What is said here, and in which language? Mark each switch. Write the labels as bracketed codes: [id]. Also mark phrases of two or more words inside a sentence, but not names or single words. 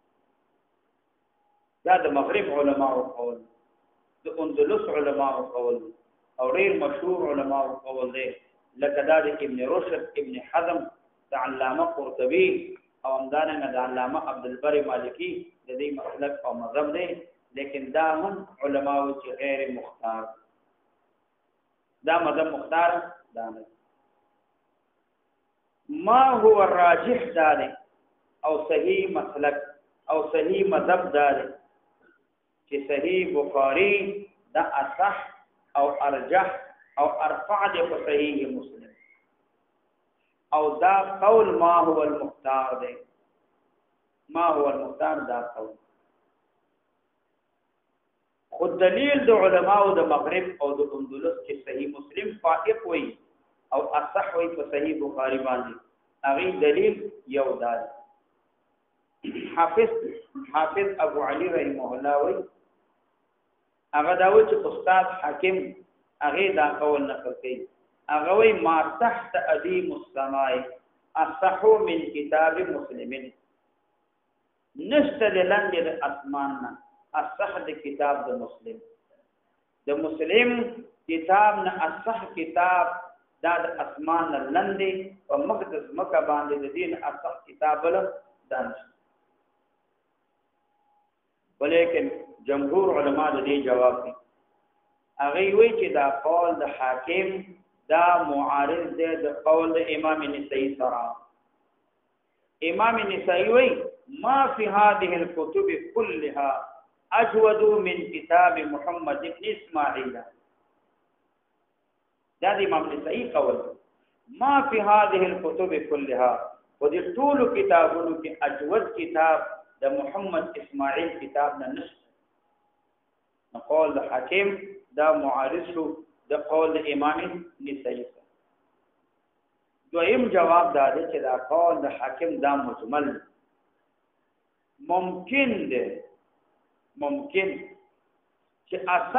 [ps] دا د مغرب علما او قول د اندلس علما او قول او ډیر مشهور علما او قول دی لکه دا د ابن رشد ابن حزم د علامه قرطبي او همدارنګه د علامه عبد البر مالکی د دې مسلک او مذهب دی لیکن دا هم علما او چې غیر مختار دا مذهب مختار دا نه [ar] ما هو الراجح [ps] دا دی او صحیح مسلک او صحیح مذهب دا دی چې صحیح بخاری دا اصح او ارجح او ارفع دی په صحیح مسلم او دا قول [ar] ما هو المختار [ps] دی [ar] ما هو المختار [ps] دا قول خود دلیل د علماء د مغرب او د اندلس چې صحیح مسلم فائق وي او اصح وي په صحیح بخاری باندې هغه دلیل یو دا حافظ ابو علي رحمه الله وي هغه دا و چې استاد حاکم هغه دا قول نقل کوي هغه وی [ar] ما تحت ادیم السماء اصح من کتاب مسلمین [ps] نشته د لاندې د اسمان نه اصح د کتاب د مسلم کتاب نه اصح کتاب دا د اسمان نه لاندې او مقدس مکه باندې د دین اصح کتاب له دانش ولیکن جمهور علما د دې جواب دي هغه وی چې دا قول د حاکم دا معارض دی د قول د امام نسائی سره امام نسائی وی [ar] ما فی هذه الكتب كلها اجود من کتاب محمد ابن اسماعیل [ps] دا د امام نسائی قول [ar] ما فی هذه الكتب كلها [ps] و دې ټول کتابونو کې اجود کتاب د محمد اسماعیل کتاب نه نشته قول د حاکم دا معارض شو د قول د امام نسائی دویم جواب دا دی چې دا قول د حاکم دا مجمل ممکن دی ممکن چې اصح